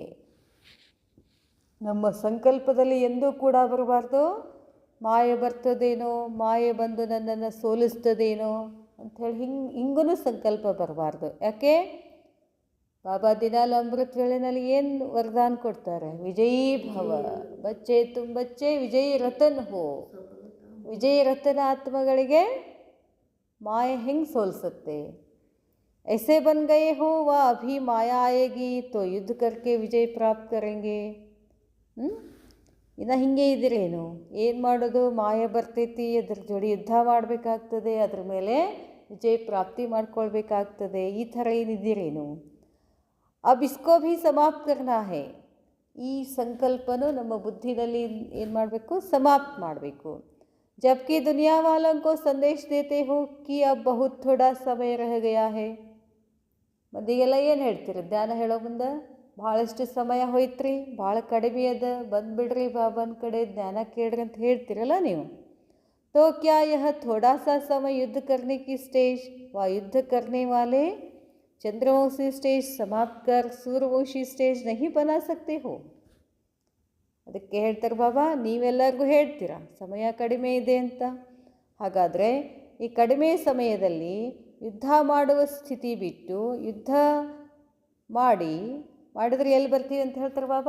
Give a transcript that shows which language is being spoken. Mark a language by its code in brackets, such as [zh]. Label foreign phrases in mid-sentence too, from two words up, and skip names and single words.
[kn] ನಮ್ಮ ಸಂಕಲ್ಪದಲ್ಲಿ ಎಂದೂ ಕೂಡ ಬರಬಾರ್ದು ಮಾಯೆ ಬರ್ತದೇನೋ, ಮಾಯೆ ಬಂದು ನನ್ನನ್ನು ಸೋಲಿಸ್ತದೇನೋ ಅಂಥೇಳಿ ಹಿಂಗೂ ಸಂಕಲ್ಪ ಬರಬಾರ್ದು. ಯಾಕೆ? ಬಾಬಾ ದಿನಾಲು ಅಮೃತ ವೇಳೆನಲ್ಲಿ ಏನು ವರದಾನ ಕೊಡ್ತಾರೆ? [hi] विजयी भव, बच्चे तुम बच्चे विजयी रतन हो. [kn] ವಿಜಯೀ ರತನ ಆತ್ಮಗಳಿಗೆ ಮಾಯೆ ಹೆಂಗೆ ಸೋಲಿಸುತ್ತೆ? [hi] ऐसे बन गए हो वह अभी माया आएगी तो युद्ध करके विजय प्राप्त करेंगे. [kn] ಇನ್ನು ಹಿಂಗೆ ಇದ್ದೀರೇನು? ಏನು ಮಾಡೋದು? ಮಾಯೆ ಬರ್ತೈತಿ, ಅದ್ರ ಜೋಡಿ ಯುದ್ಧ ಮಾಡಬೇಕಾಗ್ತದೆ, ಅದ್ರ ಮೇಲೆ ವಿಜಯ ಪ್ರಾಪ್ತಿ ಮಾಡ್ಕೊಳ್ಬೇಕಾಗ್ತದೆ. ಈ ಥರ ಏನಿದ್ದೀರೇನು? [hi] अब इसको भी समाप्त करना है. [kn] ಈ ಸಂಕಲ್ಪನೂ ನಮ್ಮ ಬುದ್ಧಿನಲ್ಲಿ ಏನು ಮಾಡಬೇಕು, ಸಮಾಪ್ತ ಮಾಡಬೇಕು. [hi] जबकि दुनिया वालों को संदेश देते हो कि अब बहुत थोड़ा समय रह गया है. [kn] ಮಂದಿಗೆಲ್ಲ ಏನು ಹೇಳ್ತೀರಿ ಧ್ಯಾನ ಹೇಳೋ ಮುಂದೆ? ಭಾಳಷ್ಟು ಸಮಯ ಹೋಯ್ತ್ರಿ, ಭಾಳ ಕಡಿಮೆ ಅದ, ಬಂದುಬಿಡ್ರಿ ಬಾಬನ ಕಡೆ ಜ್ಞಾನ ಕೇಳ್ರಿ ಅಂತ ಹೇಳ್ತೀರಲ್ಲ ನೀವು. [hi] तो क्या यह थोड़ा सा समय युद्ध करने की स्टेज व युद्ध करने वाले चंद्रवंशी स्टेज समाप्त कर सूर्यवंशी स्टेज नहीं बना सकते हो? [kn] ಅದಕ್ಕೆ ಹೇಳ್ತಾರೆ ಬಾಬಾ, ನೀವೆಲ್ಲರಿಗೂ ಹೇಳ್ತೀರಾ ಸಮಯ ಕಡಿಮೆ ಇದೆ ಅಂತ. ಹಾಗಾದರೆ ಈ ಕಡಿಮೆ ಸಮಯದಲ್ಲಿ ಯುದ್ಧ ಮಾಡುವ ಸ್ಥಿತಿ ಬಿಟ್ಟು ಯುದ್ಧ ಮಾಡಿದ್ರೆ ಎಲ್ಲಿ ಬರ್ತೀವಿ ಅಂತ ಹೇಳ್ತಾರೆ ಬಾಬಾ?